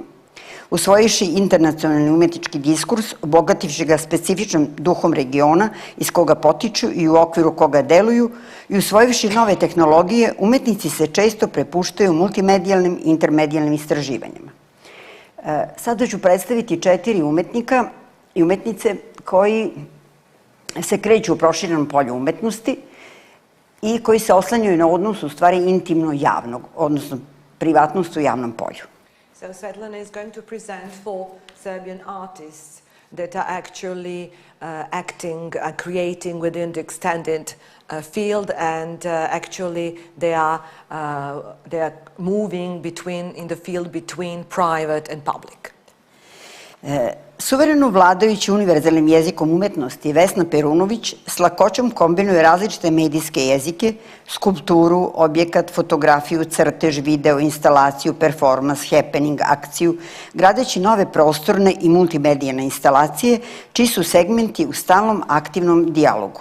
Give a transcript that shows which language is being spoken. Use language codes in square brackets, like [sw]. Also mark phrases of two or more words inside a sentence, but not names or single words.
[sr] Usvojiši internacionalni umetnički diskurs, obogativši ga specifičnom duhom regiona iz koga potiču i u okviru koga deluju, i usvojiši nove tehnologije, umetnici se često prepuštaju multimedijalnim i intermedijalnim istraživanjima. Sada ću predstaviti 4 umetnika i umetnice koji se kreću u proširenom polju umetnosti i koji se oslanjaju na odnos u stvari intimno-javnog, odnosno privatnost u javnom polju. [en] So Svetlana is going to present 4 Serbian artists that are actually acting, creating within the extended field, and actually they are moving in the field between private and public. [sr] Suvereno vladajući univerzalnim jezikom umetnosti Vesna Perunović s lakoćom kombinuje različite medijske jezike, skulpturu, objekat, fotografiju, crtež, video, instalaciju, performans, happening, akciju, gradeći nove prostorne i multimedijane instalacije, čiji su segmenti u stalnom aktivnom dijalogu.